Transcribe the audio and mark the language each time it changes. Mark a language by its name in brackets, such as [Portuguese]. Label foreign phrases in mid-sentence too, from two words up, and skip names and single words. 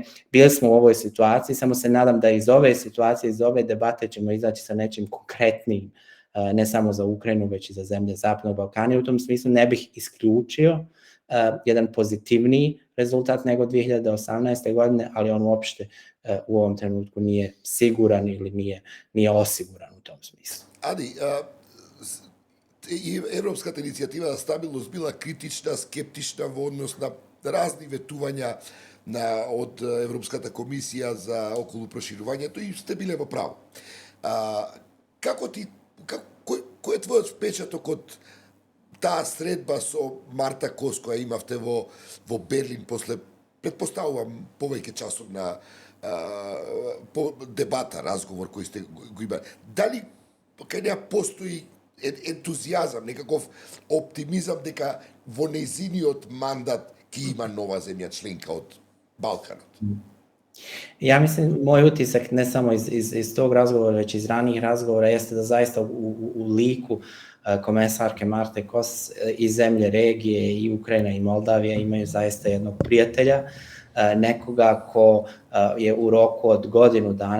[Bosnian] Bili smo u ovoj situaciji, samo se nadam da iz ove situacije, iz ove debate ćemo izaći sa nečim konkretnim, ne samo za Ukrajinu, već i za zemlje Zapadnog Balkana. I u tom smislu ne bih isključio jedan pozitivniji rezultat nego 2018. godine, ali on uopšte u ovom trenutku nije siguran ili nije osiguran u tom smislu. [Macedonian] Adi, и Европската иницијатива за стабилност била критична, скептична во однос на разни ветувања од Европската комисија за околу проширувањето и сте биле во право. Кој е твојот впечаток од таа средба со Марта Кос која имавте во Берлин после, предпоставувам, повеќе часот на дебата, разговор кој сте го имали? Дали кај неа постои ентузијазам, некаков оптимизам дека во нејзиниот мандат ќе има нова земја членка од Балканот? [Bosnian] Ja mislim, moj utisak ne samo iz tog razgovora, već iz ranijih razgovora jeste da zaista u liku komesarke Marte Kos i zemlje regije i Ukrajina i Moldavija imaju zaista jednog prijatelja, nekoga ko je u roku od godinu dana,